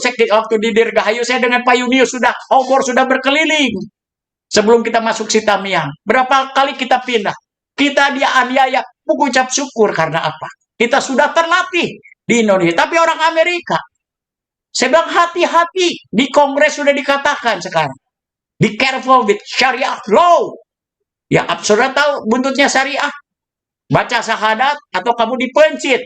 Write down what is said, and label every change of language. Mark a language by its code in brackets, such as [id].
[id] Waktu di Dirgahayu, saya dengan Pak Yunius obor sudah berkeliling. Sebelum kita masuk Sitamiang. Berapa kali kita pindah. Kita dianiaya. Mengucap syukur karena apa? Kita sudah terlatih di Indonesia. Tapi orang Amerika, saya bilang hati-hati. Di Kongres sudah dikatakan sekarang. [en] Be careful with Syariah law. [id] Ya, saudara tahu buntutnya Syariah. Baca syahadat atau kamu dipencit.